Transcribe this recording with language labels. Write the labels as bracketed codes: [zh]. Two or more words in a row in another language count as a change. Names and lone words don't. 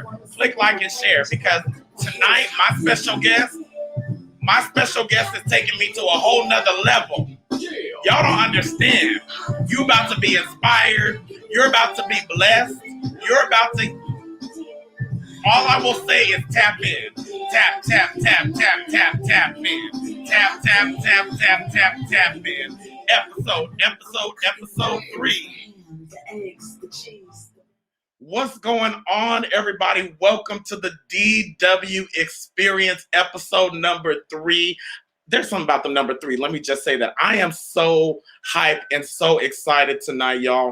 [en] Click like and share, because tonight my special guest is taking me to a whole nother level. Y'all don't understand. You about to be inspired. You're about to be blessed. You're about to. All I will say is tap in. Tap, tap, tap, tap, tap, tap in. Tap, tap, tap, tap, tap, tap in. Episode 3. What's going on, everybody? Welcome to the DW Experience, episode number 3. There's something about the number 3. Let me just say that I am so hyped and so excited tonight, y'all.